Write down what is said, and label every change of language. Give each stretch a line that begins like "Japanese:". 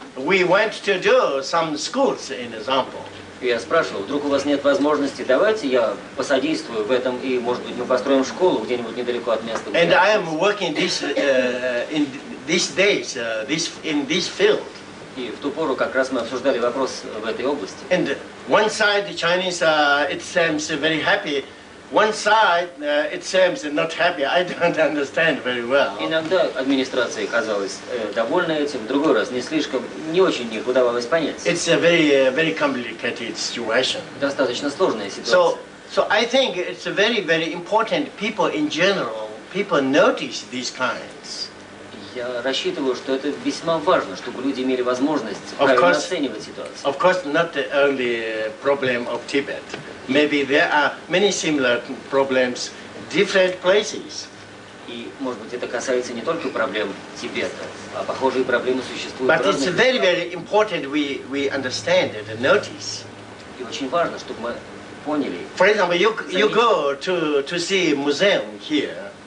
English: We want to do some schools, in example.
Russian: И я спрашивал, вдруг у вас нет возможности, давайте я посодействую в этом, и, может быть, мы построим школу где-нибудь недалеко от места. где
English: And
Russian: я
English: I am working in these days in this field.
Russian: И в ту пору как раз мы обсуждали вопрос в этой области.
English: And one side the Chinese it seems very happy. One side it seems not happy. I don't understand very well.
Russian: Иногда администрация казалась довольна этим, в другой раз не слишком, не очень их удавалось понять.
English: It's a very complicated situation.
Russian: Достаточно сложная ситуация.
English: So I think it's very important. People in general, people notice these kinds.
Russian: Я рассчитываю, что это весьма важно, чтобы люди имели возможность правильно оценивать ситуацию.
English: Of course, not the only problem of Tibet. Maybe there are many similar problems in different places.
Russian: И, может быть, это касается не только проблем Тибета, а похожие проблемы существуют в
English: But it's
Russian: разных
English: very,
Russian: местах.
English: very important we understand it and notice.
Russian: И очень важно, чтобы мы поняли.
English: For example, you go to see a museum here,